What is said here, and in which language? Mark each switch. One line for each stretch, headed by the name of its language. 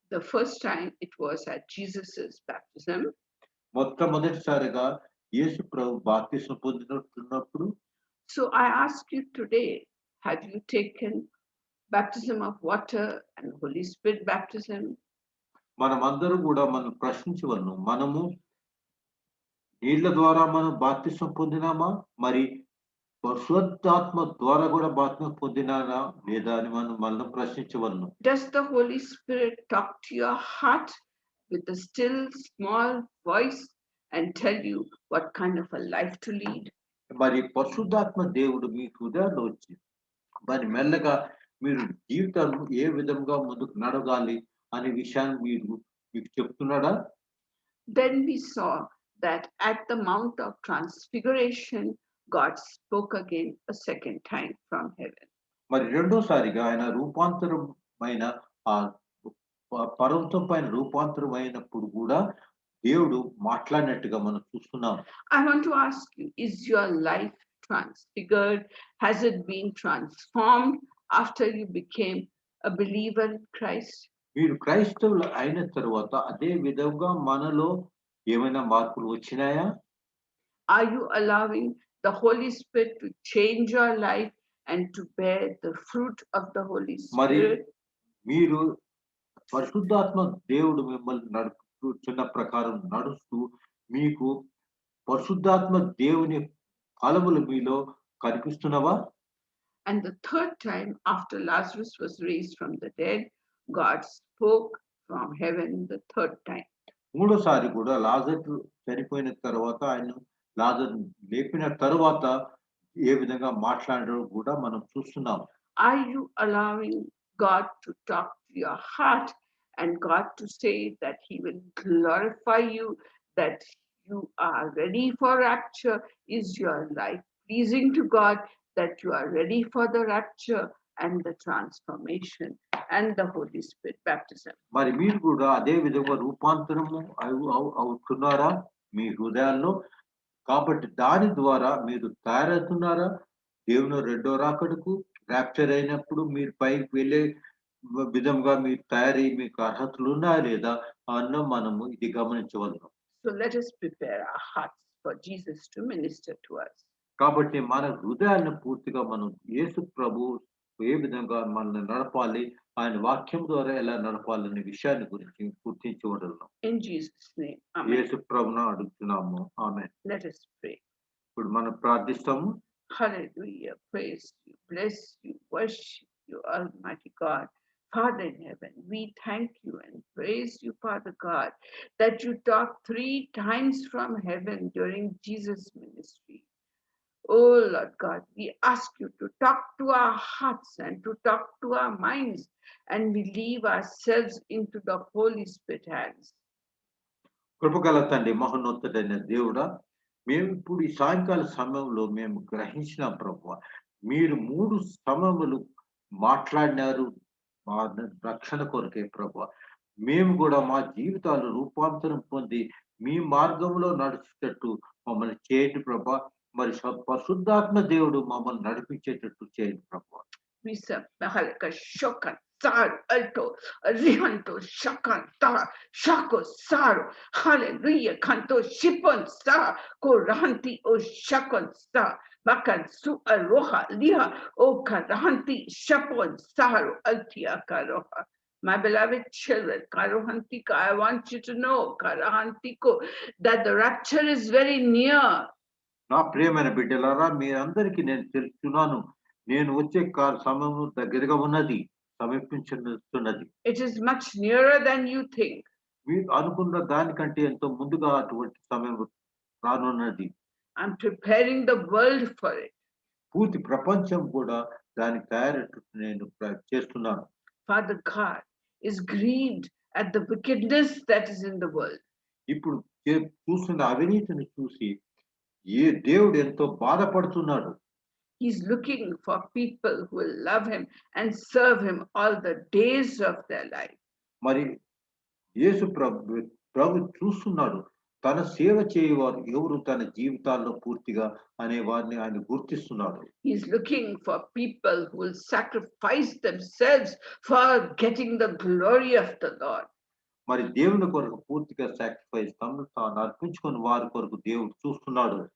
English: The first time it was at Jesus's baptism.
Telugu: మొట్టమొదటిసారిగా యేసు ప్రభు బాప్తిస్మం పొందినప్పుడు.
English: So I ask you today, have you taken baptism of water and Holy Spirit baptism?
Telugu: మనమందరూ కూడా మనం ప్రశ్నించవలను, మనము నీళ్ల ద్వారా మనం బాప్తిస్మం పొందినామా, మరి పరిశుద్ధాత్మ ద్వారా కూడా బాప్తిస్మం పొందినానా లేదా అని మనం ప్రశ్నించవలను.
English: Does the Holy Spirit talk to your heart with a still small voice and tell you what kind of a life to lead?
Telugu: మరి పరిశుద్ధాత్మ దేవుడు మీ హృదయాల్లో వచ్చి మరి మెల్లగా మీరు జీవితం ఏ విధంగా ముందుకు నడగాలి అనే విషయాన్ని మీకు చెప్తున్నాడా?
English: Then we saw that at the Mount of Transfiguration, God spoke again a second time from heaven.
Telugu: మరి రెండోసారిగా ఆయన రూపాంతరమైన ఆ పర్వతం పైన రూపాంతరమైనప్పుడు కూడా దేవుడు మాట్లాడినట్టుగా మనం చూస్తున్నాం.
English: I want to ask you, is your life transfigured? Has it been transformed after you became a believer in Christ?
Telugu: మీరు క్రైస్తవులు అయిన తర్వాత అదే విధంగా మనలో ఏమైనా మార్పులు వచ్చినాయా?
English: Are you allowing the Holy Spirit to change your life and to bear the fruit of the Holy Spirit?
Telugu: మీరు పరిశుద్ధాత్మ దేవుడు మిమ్మల్ని నడుపుతున్న ప్రకారం నడుస్తూ మీకు పరిశుద్ధాత్మ దేవుని ఫలములు మీలో కనిపిస్తున్నవా?
English: And the third time, after Lazarus was raised from the dead, God spoke from heaven the third time.
Telugu: మూడోసారి కూడా లాజరు చనిపోయిన తర్వాత ఆయన లాజరు లేపిన తర్వాత ఏ విధంగా మాట్లాడారో కూడా మనం చూస్తున్నాం.
English: Are you allowing God to talk to your heart and God to say that he will glorify you, that you are ready for rapture? Is your life pleasing to God, that you are ready for the rapture and the transformation and the Holy Spirit baptism?
Telugu: మరి మీరు కూడా అదే విధంగా రూపాంతరము అవుతున్నారా మీ హృదయాల్లో? కాబట్టి దాని ద్వారా మీరు తయారవుతున్నారా దేవుని రెండో రాకడకు? ర్యాప్చర్ అయినప్పుడు మీరు పైకి వెళ్ళే విధంగా మీరు తయారై మీకు అర్హతలు ఉన్నాయా లేదా అన్న మనము ఇది గమనించవలను.
English: So let us prepare our hearts for Jesus to minister to us.
Telugu: కాబట్టి మన హృదయాన్ని పూర్తిగా మనం యేసు ప్రభు ఏ విధంగా మనల్ని నడపాలి, ఆయన వాక్యం ద్వారా ఎలా నడపాలనే విషయాన్ని గురించి గుర్తించవలను.
English: In Jesus' name, amen.
Telugu: యేసు ప్రభువును అడుగుతున్నాము. ఆమేన్.
English: Let us pray.
Telugu: ఇప్పుడు మనం ప్రార్థిస్తాము.
English: Hallelujah. Praise you, bless you, worship you, Almighty God. Father in heaven, we thank you and praise you, Father God, that you talked 3 times from heaven during Jesus' ministry. Oh Lord God, we ask you to talk to our hearts and to talk to our minds, and we leave ourselves into the Holy Spirit hands.
Telugu: కృపగల తండ్రి మహోన్నతుడైన దేవుడా మేము ఇప్పుడు ఈ సాయంకాల సమయంలో మేము గ్రహించిన ప్రభువ మీరు 3 సమయములు మాట్లాడినారు మా రక్షణ కొరకే ప్రభువ మేము కూడా మా జీవితాలు రూపాంతరం పొంది మీ మార్గంలో నడిచేటట్టు మమ్మల్ని చేయండి ప్రభా మరి పరిశుద్ధాత్మ దేవుడు మమ్మల్ని నడిపించేటట్టు చేయండి ప్రభా We Mahalaka Shokan Sar Alto Rihanto Shakan Tar Shako Sar Hallelujah Kanto Shipon Star Koranti O Shakon Star Bakan Su Aroha Liha O Karanti Shapon Sar Altia Karoha.
English: My beloved children, Karohantika, I want you to know, Karahantiko, that the rapture is very near.
Telugu: నా ప్రియమైన బిడ్డలారా మీరందరికీ నేను తెలుస్తున్నాను నేను వచ్చే సమయం దగ్గరగా ఉన్నది సమీపించున్నది
English: It is much nearer than you think.
Telugu: మీరు అనుకున్న దానికంటే ఎంతో ముందుగా అటువంటి సమయం రానున్నది
English: I'm preparing the world for it.
Telugu: పూర్తి ప్రపంచం కూడా దానికి తయారట్టు నేను చేస్తున్నాను
English: Father God is grieved at the wickedness that is in the world.
Telugu: ఇప్పుడు చూస్తున్న అవినీతిని చూసి ఏ దేవుడు ఎంతో బాధపడుతున్నాడు
English: He's looking for people who will love him and serve him all the days of their life.
Telugu: మరి యేసు ప్రభు చూస్తున్నాడు తన సేవ చేయవారు ఎవరు తన జీవితాల్లో పూర్తిగా అనే వారిని ఆయన గుర్తిస్తున్నాడు
English: He's looking for people who will sacrifice themselves for getting the glory of the Lord.
Telugu: మరి దేవుని కొరకు పూర్తిగా సాక్రిఫైస్ తమను తాను అర్పించుకుని వారి కొరకు దేవుడు చూస్తున్నాడు